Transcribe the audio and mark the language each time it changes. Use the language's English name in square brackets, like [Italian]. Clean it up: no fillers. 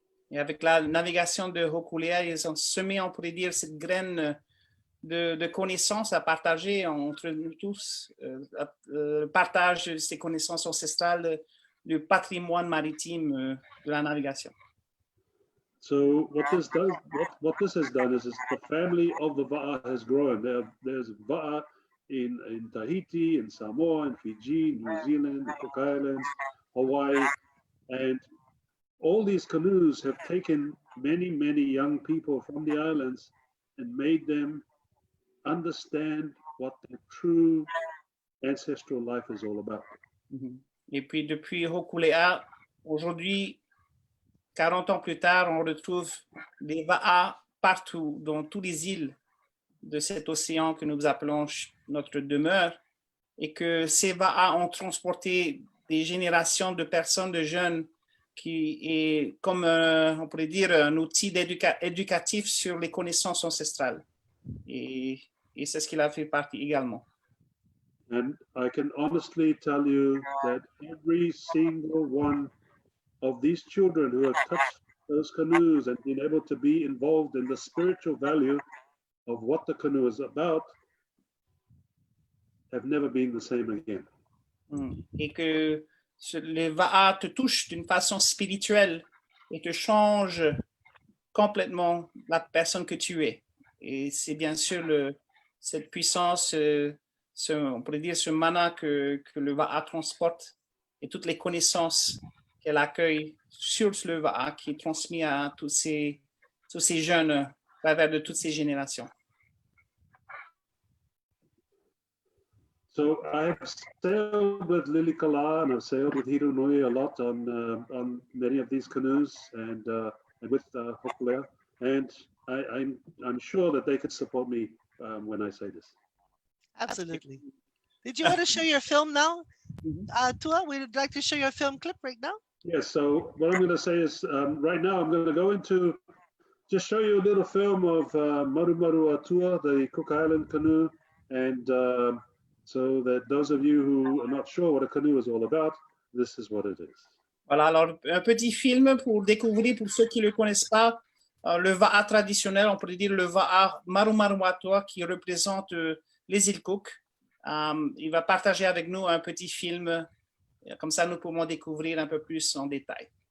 [French] Et avec la navigation de Hokulea, ils ont semé, on pourrait dire, cette graine de connaissances à partager entre nous tous, partage de ces connaissances ancestrales, du patrimoine maritime de la navigation. [English] So what this has done is the family of the Va'a has grown. There's Va'a in Tahiti, in Samoa, in Fiji, New Zealand, the Cook Islands, Hawaii, and all these canoes have taken many, many young people from the islands and made them understand what their true ancestral life is all about. [French] Et puis depuis Hokulea, aujourd'hui, 40 ans plus tard, on retrouve des Va'a partout, dans toutes les îles de cet océan que nous appelons notre demeure, et que ces Va'a ont transporté des générations de personnes, de jeunes, qui est comme, on pourrait dire, un outil éducatif sur les connaissances ancestrales. Et c'est ce qu'il a fait partie également. [English] And I can honestly tell you that every single one of these children who have touched those canoes and been able to be involved in the spiritual value of what the canoe is about have never been the same again. [French] Et que le Va'a te touche d'une façon spirituelle et te change complètement la personne que tu es. Et c'est bien sûr cette puissance, on pourrait dire ce mana que le Va'a transporte et toutes les connaissances qu'elle accueille sur le Va'a qui est transmis à tous ces jeunes à travers de toutes ces générations. [English] So I've sailed with Lilikalā and I've sailed with Hironui a lot on many of these canoes and with Hokulea, and I'm sure that they could support me when I say this. Absolutely. Did you want to show your film now? Tua, we'd like to show your film clip right now. Yes, so what I'm going to say is right now I'm going to go into just show you a little film of Marumaru Atua, the Cook Island canoe, and so that those of you who are not sure what a canoe is all about, this is what it is. [French] Voilà, alors un petit film pour découvrir, pour ceux qui ne le connaissent pas, le Va'a traditionnel, on pourrait dire le Va'a Marumaru Atua qui représente les îles Cook. Il va partager avec nous un petit film, comme ça nous pourrons découvrir un peu plus en détail.